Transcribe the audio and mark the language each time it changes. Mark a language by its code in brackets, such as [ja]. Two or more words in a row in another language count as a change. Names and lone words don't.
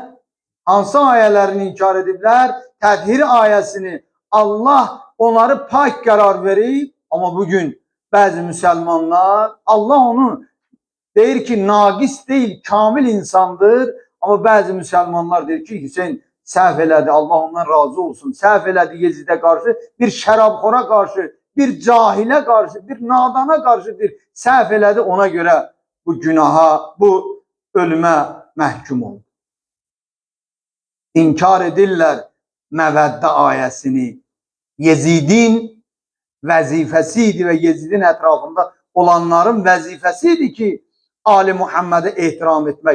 [az] Hansı ayelerini inkar ediblər? Tədhir ayesini Allah onları pak [tr] karar verip, ama bugün bazı Müslümanlar [az] Allah onu deyir ki naqis değil, kamil insandır, [tr] ama bazı Müslümanlar [az] deyir ki Hüseyin səhv elədi, Allah ondan razı olsun, səhv elədi Yezidə karşı, bir şərabxora karşı, bir cahile karşı, bir nadana karşıdır, səhv elədi, ona göre bu günaha, bu ölüme məhkum oldu. İnkar edirlər Məvəddə ayesini. Yezidin vəzifəsiydi ve Yezidin etrafında olanların vəzifəsiydi ki Ali Muhammed'e ehtiram etmek.